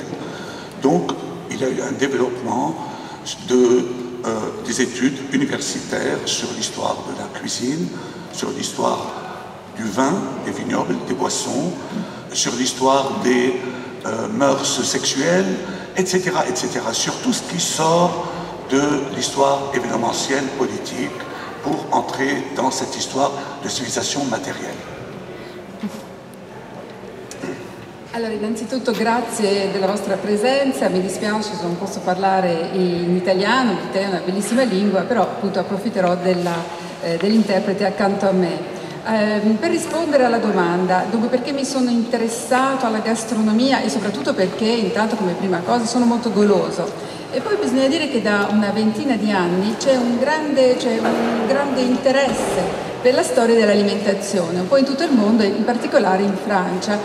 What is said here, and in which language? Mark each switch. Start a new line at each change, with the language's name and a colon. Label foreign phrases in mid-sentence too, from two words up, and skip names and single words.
French: Donc, il y a eu un développement des études universitaires sur l'histoire de la cuisine, sur l'histoire du vin, des vignobles, des boissons, sur l'histoire des mœurs sexuelles, etc., etc., sur tout ce qui sort de l'histoire événementielle, politique, pour entrer dans cette histoire de civilisation matérielle.
Italian: Allora, innanzitutto grazie della vostra presenza, mi dispiace se non posso parlare in italiano, l'italiano è una bellissima lingua, però appunto approfitterò dell'interprete accanto a me. Per rispondere alla domanda, dunque perché mi sono interessato alla gastronomia e soprattutto perché intanto come prima cosa sono molto goloso e poi bisogna dire che da una ventina di anni c'è un grande interesse per la storia dell'alimentazione, un po' in tutto il mondo e in particolare in Francia.